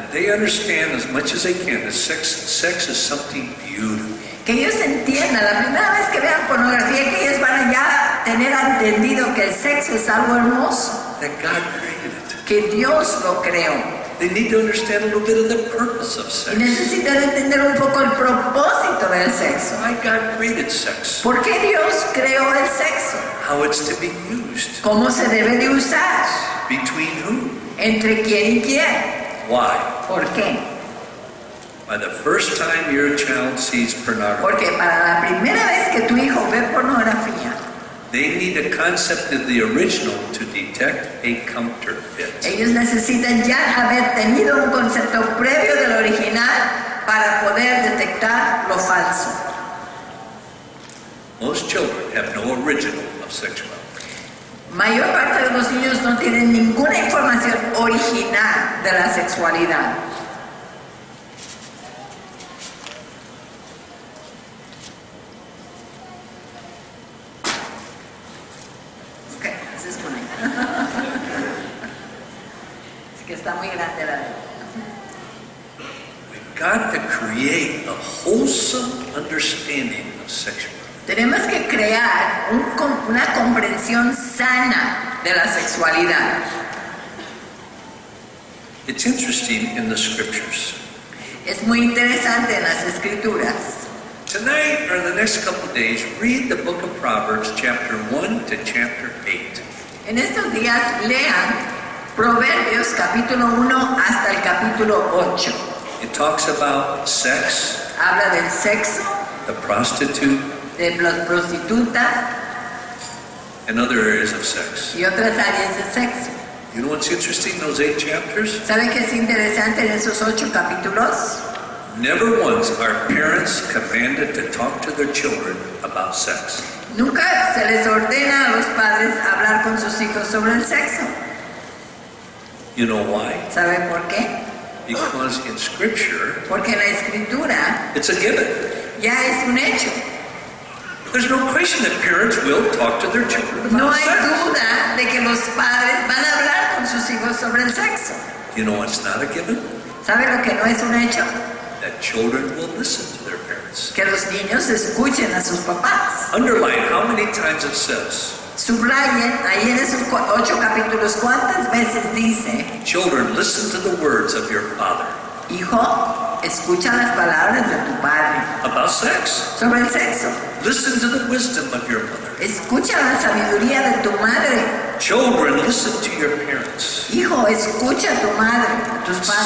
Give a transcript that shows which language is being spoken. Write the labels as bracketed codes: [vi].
[en] that they understand as much as they can that sex is something beautiful. [es] Que ellos entiendan la primera vez que vean pornografía, que ellos van a ya tener entendido que el sexo es algo hermoso, [en] That God created it. [es] que Dios lo creó. [en] They need to understand a little bit of the purpose of [es] Y [en] sex. [es] necesitan entender un poco el propósito del sexo. [en] Why God created sex. [es] ¿Por qué Dios creó el sexo? [en] How it's to be used. [es] ¿Cómo se debe de usar? [en] Between whom? [es] ¿Entre quién y quién? [en] Why? [es] ¿Por qué? [en] By the first time your child sees pornography, [es] Porque para la primera vez que tu hijo ve pornografía, [en] they need a concept of the original to detect a counterfeit. [es] ellos necesitan ya haber tenido un concepto previo del original para poder detectar lo falso. [en] Most children have no original of sexuality. [es] Mayor parte de los niños no tienen ninguna información original de la sexualidad. [en] Okay, this is mine. [es] Es que está muy grande la de. [en] We've got to create a wholesome understanding of sexuality. [es] Tenemos que crear una comprensión sana de la sexualidad. [en] It's interesting in the scriptures. [es] Es muy interesante en las escrituras. [en] Tonight or the next couple of days, read the book of Proverbs, chapter 1 to chapter 8. [es] En estos días lean Proverbios capítulo 1 hasta el capítulo 8. [en] It talks about sex, [es] Habla del sexo, [en] the prostitute, [es] de las prostitutas [en] and other areas of sex. [es] y otras áreas de sexo. [en] You know what's interesting in those 8 chapters? [es] ¿Sabe qué es interesante en esos 8 capítulos? [en] Never once are parents commanded to talk to their children about sex. [es] Nunca se les ordena a los padres hablar con sus hijos sobre el sexo. [en] You know why? [es] ¿Sabe por qué? [en] Because in scripture, [es] Porque en la escritura [en] it's a given. [es] ya es un hecho. [en] There's no question that parents will talk to their children [es] No [en] about [es] hay [en] sex. [es] duda de que los padres van a hablar con sus hijos sobre el sexo. [en] You know what's not a given? [es] ¿Sabe lo que no es un hecho? [en] That children will listen to their parents. [es] Que los niños escuchen a sus papás. [en] Underline how many times it says, [es] Subrayen ahí en esos 8 capítulos cuántas veces dice: [en] children, listen to the words of your father [es] hijo, escucha las palabras de tu padre [en] about sex. [es] sobre el sexo. [en] Listen to the wisdom of your mother. [es] Escucha la sabiduría de tu madre. [en] Children, listen to your parents. [es] Hijo, escucha a tu madre, a tus padres.